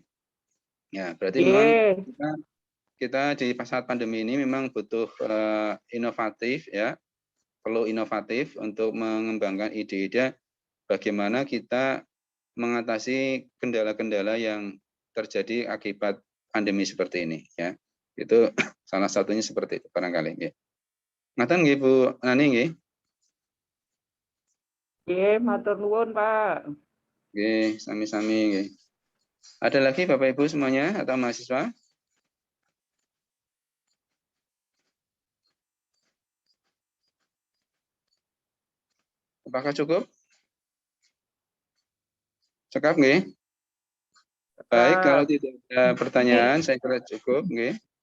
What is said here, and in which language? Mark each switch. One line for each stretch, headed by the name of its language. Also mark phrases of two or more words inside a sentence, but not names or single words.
Indonesian: Ya, berarti memang kita di saat pandemi ini memang butuh inovatif ya, perlu inovatif untuk mengembangkan ide-ide bagaimana kita mengatasi kendala-kendala yang terjadi akibat pandemi seperti ini ya. Itu salah satunya seperti itu barangkali nggih.
Javanese: Ngaten nggih Bu Nani nggih. Nggih, matur nuwun, Pak. Nggih, sami-sami nggih.
Indonesian: Ada lagi Bapak Ibu semuanya atau mahasiswa? Apakah cukup?
Javanese: Cekap nggih?
Indonesian: Baik, kalau tidak ada pertanyaan, saya kira cukup nggih.